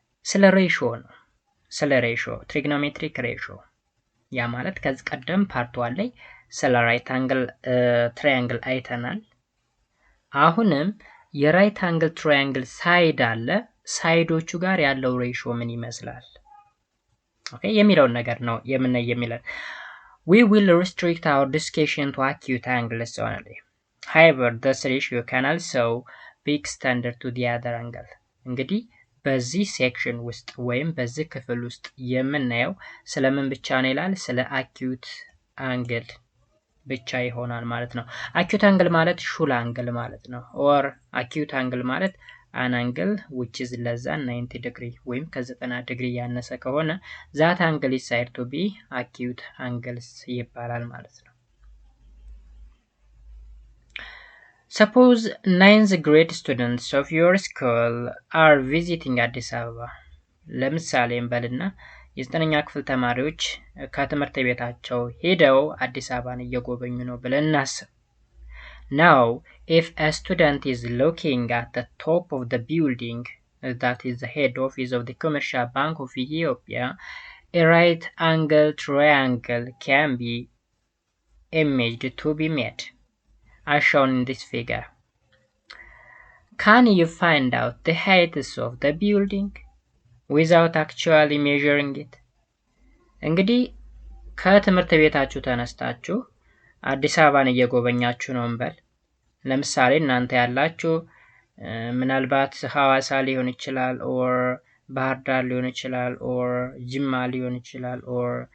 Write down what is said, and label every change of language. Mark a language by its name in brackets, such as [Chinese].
[Amharic] ስለ ሬሽዮ ነው። ስለ ሬሽዮ ትሪግኖሜትሪክ ሬሽዮ ያ ማለት ከዚህ ቀደም ፓርት 1 ላይ ስለ ራይት አንግል ትራያንግል አይተናል። አሁንም የራይት አንግል ትራያንግል ሳይድ አለ። ሳይዶቹ ጋር ያለው ሬሽዮ ምን ይመስላል? ኦኬ የሚለውን ነገር ነው የምናይ የሚለን። [English] We will restrict our discussion to acute angles only. However, this ratio can also be extended to the other angle. [Amharic] እንግዲህ በዚህ ሴክሽን ውስጥ ወይም በዚህ ክፍል ውስጥ የምናየው ስለምን ብቻ ነው ይላል? ስለ አኪዩት አንግል ብቻ ይሆናል ማለት ነው። አኪዩት አንግል ማለት ሹል አንግል ማለት ነው። ኦር አኪዩት አንግል ማለት [English] an angle which is less than 90 degree [Amharic] ወይም ከ90 ዲግሪ ያነሰ ከሆነ [English] that angle is said to be acute angles [Amharic] ይባላል ማለት ነው። [English] Suppose 9th grade students of your school are visiting Addis Ababa. [Amharic] ለምሳሌ እንበልና የ9ኛ ክፍል ተማሪዎች ከትምህርት ቤታቸው ሄደው አዲስ አበባን እየጎበኙ ነው ብለን እናስብ። [English] Now, if a student is looking at the top of the building, that is the head office of the Commercial Bank of Ethiopia, a right angle triangle can be imaged to be made, as shown in this figure. Can you find out the heights of the building without actually measuring it? [Amharic] እንግዲህ ከትምህርት ቤታችሁ ተነስታችሁ አዲስ አበባን እየጎበኛችሁ ነው እንበል። ለምሳሌ እናንተ ያላችሁ ምናልባት ሐዋሳ ሊሆን ይችላል ኦር ባህር ዳር ሊሆን ይችላል ኦር ጅማ ሊሆን ይችላል ኦር